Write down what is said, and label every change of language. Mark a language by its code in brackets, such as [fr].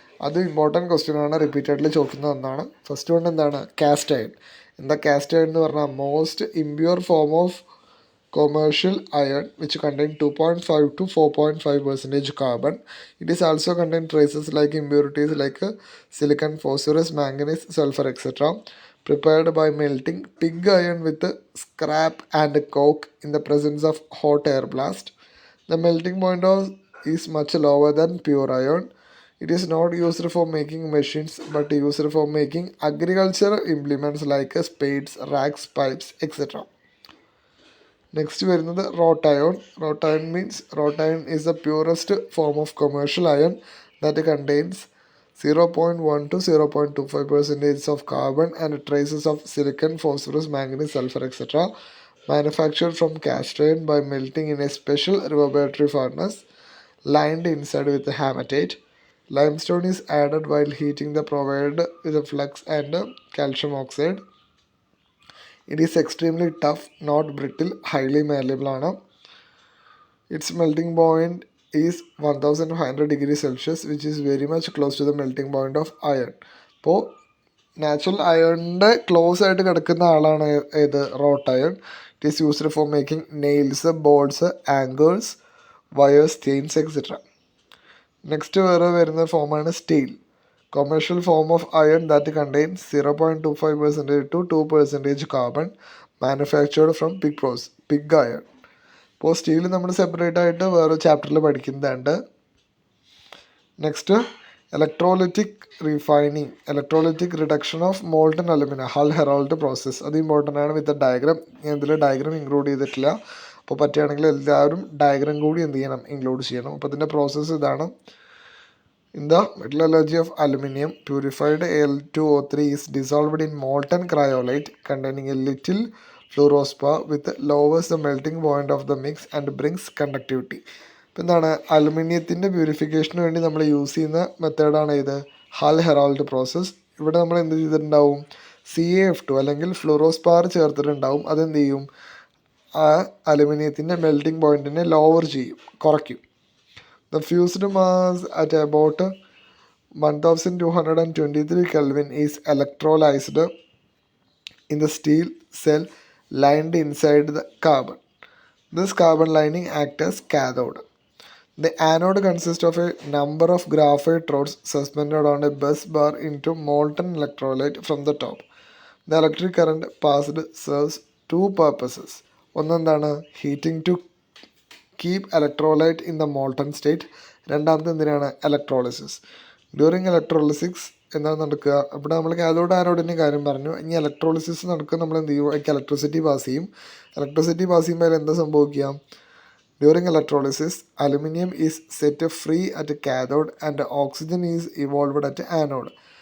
[ml] അത് important question ആണ്, repeatedly ചോദിക്കുന്ന ഒന്നാണ്. ഫസ്റ്റ് വൺ എന്താണ്, കാസ്റ്റ് അയൺ. എന്താ കാസ്റ്റ് അയൺ എന്ന് പറഞ്ഞാൽ, [en] Most impure form of commercial iron which contain 2.5 to 4.5% carbon. It is also contain traces like impurities like silicon, phosphorus, manganese, sulfur, etc. Prepared by melting pig iron with scrap and coke in the presence of hot air blast. The melting point is much lower than pure iron. It is not used for making machines but used for making agricultural implements like spades, racks, pipes, etc. [ml] Next വരുന്നത് rote ion. [en] Wrought iron means wrought iron is the purest form of commercial iron that contains 0.1 to 0.25% of carbon and traces of silicon, phosphorus, manganese, sulfur, etc. Manufactured from cast iron by melting in a special reverberatory furnace lined inside with hematite. Limestone is added while heating the provided with a flux and calcium oxide. It is extremely tough, not brittle, highly malleable ആണ്. Its melting point is 1500 degrees Celsius which is very much close to the melting point of iron. [ml] അപ്പോൾ natural അയണിൻ്റെ close ആയിട്ട് കിടക്കുന്ന ആളാണ് ഏത്, rote iron. [en] It is used for making nails, bolts, anchors, wires, chains, etcetera. [ml] Next വേറെ വരുന്ന ഫോമാണ് steel. [en] Commercial form of iron that contains 0.25% to 2% carbon, manufactured from pig iron. [ml] അപ്പോൾ steel നമ്മൾ സെപ്പറേറ്റ് ആയിട്ട് വേറെ ചാപ്റ്ററിൽ പഠിക്കുന്നുണ്ട്. Next electrolytic refining, electrolytic reduction of molten aluminium, hull Herald process. അത് ഇമ്പോർട്ടൻ്റ് ആണ്. വിത്ത് ഡയഗ്രാം. ഞാൻ ഇതിൽ ഡയഗ്രാം ഇൻക്ലൂഡ് ചെയ്തിട്ടില്ല. അപ്പോൾ പറ്റുകയാണെങ്കിൽ എല്ലാവരും ഡയഗ്രാം കൂടി എന്ത് ചെയ്യണം, ഇൻക്ലൂഡ് ചെയ്യണം. അപ്പോൾ ഇതിൻ്റെ പ്രോസസ്സ് ഇതാണ്. [en] In the metallurgy of aluminium, purified Al2O3 is dissolved in molten cryolite containing a little fluorspar which lowers the melting point of the mix and brings conductivity. [ml] ഇപ്പം എന്താണ്, അലുമിനിയത്തിൻ്റെ പ്യൂരിഫിക്കേഷന് വേണ്ടി നമ്മൾ യൂസ് ചെയ്യുന്ന മെത്തേഡാണ് ഇത് ഹൾ ഹെറാൾഡ് പ്രോസസ്സ്. ഇവിടെ നമ്മൾ എന്ത് ചെയ്തിട്ടുണ്ടാവും, CaF2 അല്ലെങ്കിൽ ഫ്ലൂറോസ്പാർ ചേർത്തിട്ടുണ്ടാവും. അതെന്ത് ചെയ്യും, ആ അലുമിനിയത്തിൻ്റെ മെൽറ്റിംഗ് പോയിൻറ്റിനെ ലോവർ ചെയ്യും, കുറയ്ക്കും. [en] The fused mass at about 1223 Kelvin is electrolyzed in the steel cell lined inside the carbon. This carbon lining acts as cathode. The anode consists of a number of graphite rods suspended on a bus bar into molten electrolyte from the top. The electric current passed serves two purposes. ഒന്നെന്താണ്, heating to keep electrolyte in the molten state. [ml] രണ്ടാമത്തെ എന്തിനാണ്, electrolysis. During electrolysis എന്താണ് നടക്കുക, ഇവിടെ നമ്മൾ cathode ആനോഡിൻ്റെ കാര്യം പറഞ്ഞു. ഇനി electrolysis നടക്കുക, നമ്മൾ എന്ത് ചെയ്യും, ഇലക്ട്രിസിറ്റി പാസ് ചെയ്യും. ഇലക്ട്രിസിറ്റി പാസ് ചെയ്യുമ്പോൾ എന്ത് സംഭവിക്കുക, [en] During electrolysis aluminium is set free at cathode and oxygen is evolved at anode.